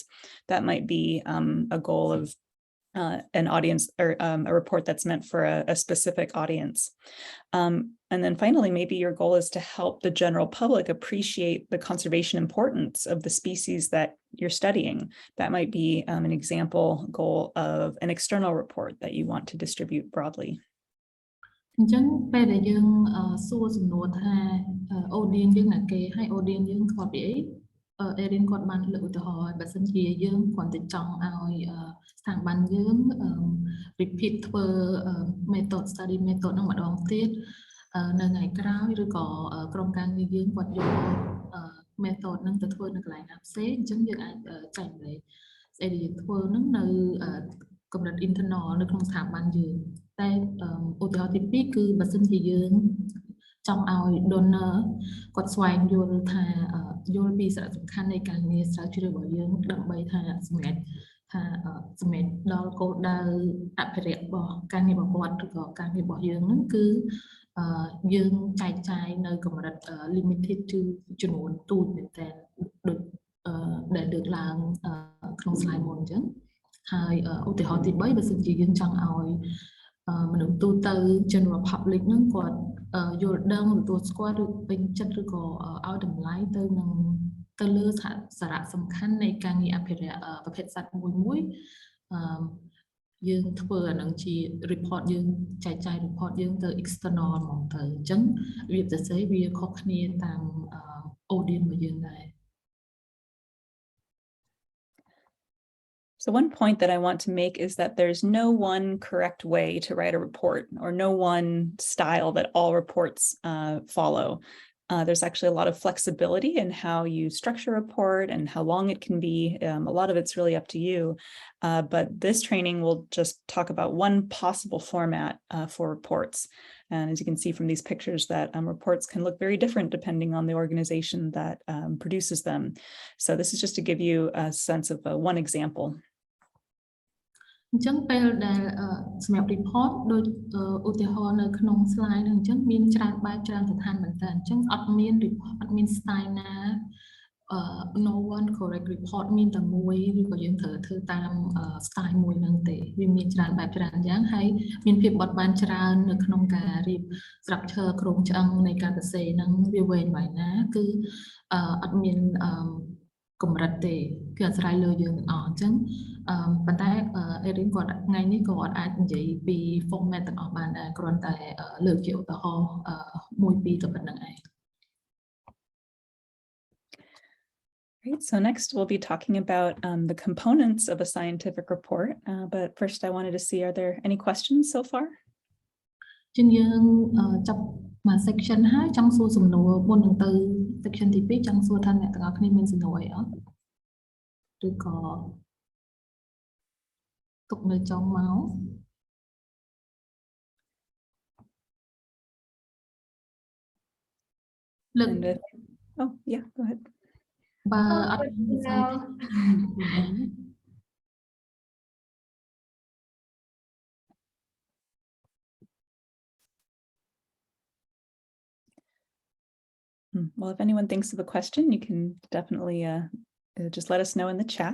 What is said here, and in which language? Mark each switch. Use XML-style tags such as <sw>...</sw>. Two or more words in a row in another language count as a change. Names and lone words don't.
<en>That might be a goal of an audience or a report that's meant for a specific audience. And then finally, maybe your goal is to help the general public appreciate the conservation importance of the species that you're studying. That might be an example goal of an external report that you want to distribute broadly.</en> <km>អញ្ចឹងពេលដែលយើងសួរសំណួរថា audience យើងណាគេហើយ audience យើងខ្វល់ពីអី Erin គាត់បានលើកឧទាហរណ៍បើសិនជាយើងគ្រាន់តែចង់ឲ្យស្ថាប័នយើង repeat ធ្វើ</km> <en>method study method</en> <km>ហ្នឹងម្ដងទៀតនៅថ្ងៃក្រោយឬក៏ក្រុមការងារយើងគាត់យក method ហ្នឹងទៅធ្វើនៅកន្លែងណាផ្សេងអញ្ចឹងយើងអាចចែកម្លែកស្អីដែលយើងធ្វើហ្នឹងនៅកម្រិត internal នៅក្នុងស្ថាប័នយើងតែឧទាហរណ៍ទី2គឺបើសិនជាយើងចង់ឲ្យ donor គាត់ស្វែងយល់ថា យល់ពីសារៈសំខាន់នៃការងារស្រាវជ្រាវរបស់យើងដើម្បីថាសម្រេចដល់គោលដៅអភិរក្សរបស់ការងាររបស់គាត់ឬក៏ការងាររបស់យើងហ្នឹង គឺយើងចែកចាយនៅកម្រិត</km> <en>limited to</en> <km>ចំនួនទូចមែនតើដូចដែលលើកឡើងក្នុង slide មុនអញ្ចឹងហើយឧ ទាហរណ៍ទី3បើសិនជាយើងចង់ឲ្យមនុស្សទូទៅ</km> <en>general public</en> <km>ហ្នឹងគាត់យល់ដឹងទទួលស្គាល់ឬពេញចិត្តឬក៏ឲ្យតម្លៃទៅលើសារៈសំខាន់នៃការងារអភិរក្សប្រភេទសត្វមួយយើងធ្វើអានឹងជា report យើងចែកចាយ report យើងទៅ external ហ្មងទៅអញ្ចឹងវាទៅសេវាខុសគ្នាតាម audience របស់យើងដែរ</km> <en>So one point that I want to make is that there's no one correct way to write a report or no one style that all reports follow. There's actually a lot of flexibility in how you structure a report and how long it can be. A lot of it's really up to you. But this training will just talk about one possible format for reports. And as you can see from these pictures that reports can look very different depending on the organization that produces them. So this is just to give you a sense of one example.</en> <km>អញ្ចឹងពេលដែលសម្រាប់ report ដូចឧទាហរណ៍នៅក្នុង slide ហ្នឹងអញ្ចឹងមានច្រើនបែបច្រើនស្ថានមែនតើអញ្ចឹងអត់មាន report អត់ មាន style ណា</km> <en>no one correct report</en> <km>មានតែមួយឬក៏យើងត្រូវធ្វើតាម style មួយហ្នឹងទេវាមានច្រើនបែបច្រើនយ៉ាងហើយមានភាពបត់បែនច្រើននៅក្នុងការរៀប structure ក្រុមឆ្អឹងនៃការសរសេរហ្នឹងវាវែងវែងណាគឺអត់មានកម្រិតទេគឺអាស្រ័យលើយើងទាំងអស់អញ្ចឹងប៉ុន្តែ Erin គាត់ថ្ងៃនេះក៏គាត់អាចនិយាយពី format ទាំងអស់បានដែរគ្រាន់តែលើកជាឧទាហរណ៍មួយពីរទៅប៉ុណ្្នឹងឯង</km> <en>Great. So next we'll be talking about the components of a scientific report. But first I wanted to see, are there any questions so far?</en> <km>ជាងយើងចាប់មក section ហើយចង់សួរសំណួរមុននឹងទៅ section ទី2ចង់សួរថាអ្នកទាំងអស់គ្នាមានសំណួរអីអត់ឬក៏ទុកនៅចុងមក</km> <en>Oh yeah, go ahead.</en> <km>បើអត់មានស្អី</km> <en>Well, if anyone thinks of a question, you can definitely just let us know in the chat.</en>